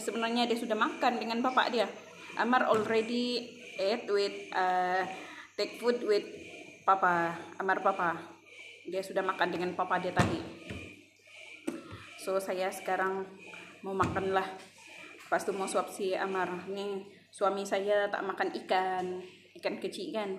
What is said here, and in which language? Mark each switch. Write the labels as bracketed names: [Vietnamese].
[Malay] Sebenarnya dia sudah makan dengan bapak dia. [English] Amar already ate with take food with papa. [Malay] Amar papa. Dia sudah makan dengan papa dia tadi. So saya sekarang mau makan lah. Lepas tu mau suap si Amar. Ni suami saya tak makan ikan kecil kan.